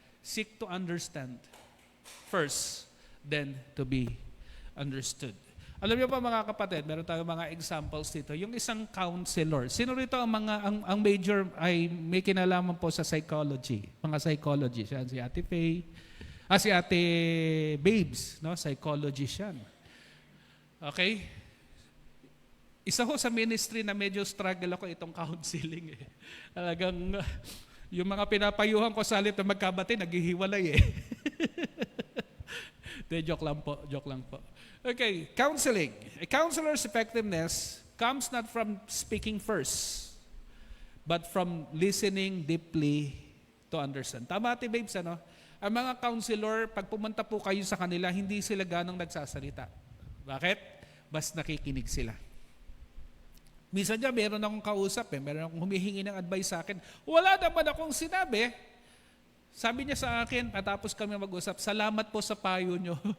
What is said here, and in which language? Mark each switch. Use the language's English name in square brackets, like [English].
[English] Seek to understand first, then to be understood. [Filipino] Alam niyo pa mga kapatid, meron tayong mga examples dito. Yung isang counselor. Sino rito ang major ay may kinalaman po sa psychology? Mga psychology. Siya si Ate Faye. Si Ate Babes, no? Psychologist yan. Okay? Isa ho sa ministry na medyo struggle ako itong counseling. Talagang yung mga pinapayuhan ko sa halip na magkabati, naghihiwalay . Joke lang po. Okay, counseling. [English] A counselor's effectiveness comes not from speaking first, but from listening deeply to understand. [Filipino] Tama, Ate Babes, ano? Ang mga counselor, pag pumunta po kayo sa kanila, hindi sila ganong nagsasalita. Bakit? Bas nakikinig sila. Minsan dyan, meron akong kausap, meron akong humihingi ng advice sa akin. Wala naman akong sinabi. Sabi niya sa akin, patapos kami mag-usap, salamat po sa payo nyo.